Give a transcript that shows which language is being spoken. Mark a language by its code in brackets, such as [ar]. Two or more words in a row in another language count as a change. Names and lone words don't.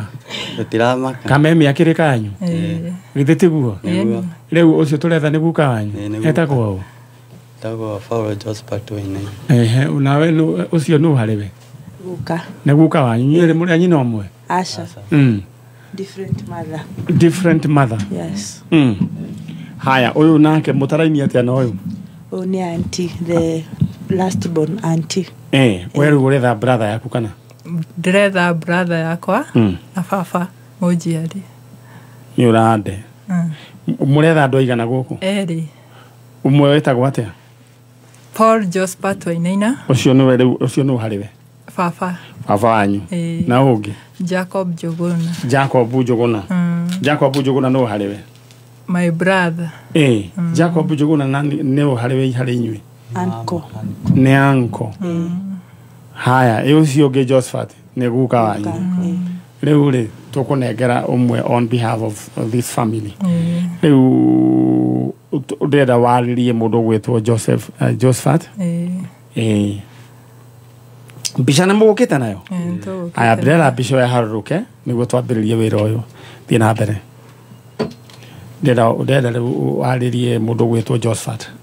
[ki] tũtiramaka kamemi akĩrĩ kanyu githĩ tiguo rĩu ũcio tũretha nĩ guka wanyu etagwo ũ tagwo Paul Josephat Wainaina nawe ũcio nũ harĩ we Guka. nĩ guka wanyu nyĩrĩ mũrĩ anyina ũmwe Asha. [en] Different mother Yes. [ki] Haya ũyũ nake mũtarainia atĩa na ũyũ [en] Ni auntie, the last born auntie. [ki] we rĩu ũretha brother yaku kana ndĩretha brother yakwa na baba mũnjiari nĩ ũrande mũretha andũ aigana gũkũ erĩ ũmwe wĩtagwo atĩa Paul Josephat Wainaina ũcio nĩwe rĩu ũcio nũ harĩ we baba wanyu na ũngĩ Jacob Njuguna Jacob Njuguna nũ harĩ we [en] my brother [ki] Jacob Njuguna nĩ harĩ we harĩ inyuĩ Uncle. nĩ anko haya ũcio ũngĩ Josephat nĩ guka wanyu rĩu rĩ tũkũnengera ũmwe [en] on behalf of this family [ki] rĩu ndĩrenda warĩrie mũndũ gwĩtwo Josephat mbica nĩ mũgũkĩte nayo aya ndĩrenda mbica ĩyo yaharũrũke nĩguo twambĩrĩrie wĩra ũyũ thiĩ na mbere ndĩrenda rĩu warĩrie mũndũ gwĩtwo Josephat